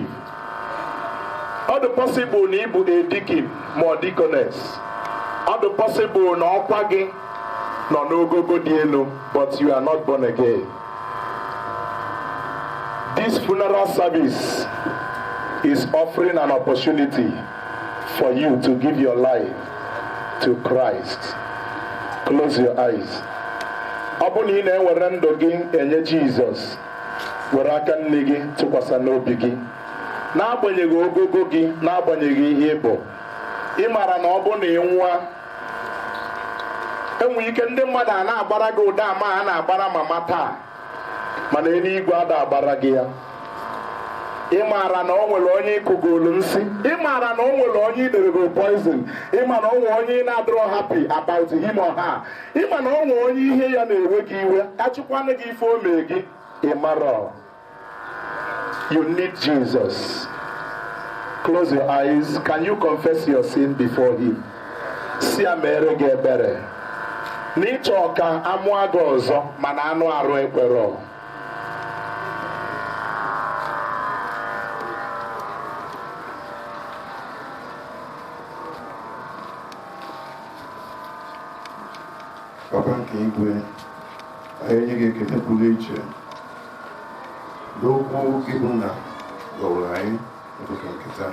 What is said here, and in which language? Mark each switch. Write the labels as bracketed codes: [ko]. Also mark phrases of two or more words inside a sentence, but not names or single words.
[ig] Ọ dị possible na ị bụ [en] a deacon [ig] ma ọ deaconess. Ọ dị possible na ọkwa gị nọ n'ogogo dị elu, [en] but you are not born again. This funeral service is offering an opportunity for you to give your life to Christ. Close your eyes. [ig] Ọ bụ na ị na-ewere ndụ gị enye Jizọs, were aka nne gị tụkwasị n'obi gị, n'agbanyeghị ogogo gị, n'agbanyeghị ihe ị bụ. Ị maara na ọ bụ na ị nwụọ, enwe ike ndị mmadụ a na-agbara gị ụda ama a na-agbara mama taa, mana eluigwe ada agbara gị ya. Ị maara na o nwere onye ịkụgolu nsị, ị maara na o nwere onye idere poison, ị ma na o nwere onye na-adịrọ [en] happy about him or her, [ig] ị ma na o nwere onye ihe ya na-ewe gị iwe, achịkwana gị ife o mee gị, ị mara. [en] You need Jesus. Close your eyes. Can you confess your sin before him? [ig] Si ya mere gị ebere. N'ịchọ ka amụọ gị ọzọ mana anụ arụ ekwerọ. Papa nke igwe, anyị nye gị ekele pụrụ iche n'okwu gị bụ na gọwara anyị n'ụtụtụ nke taa.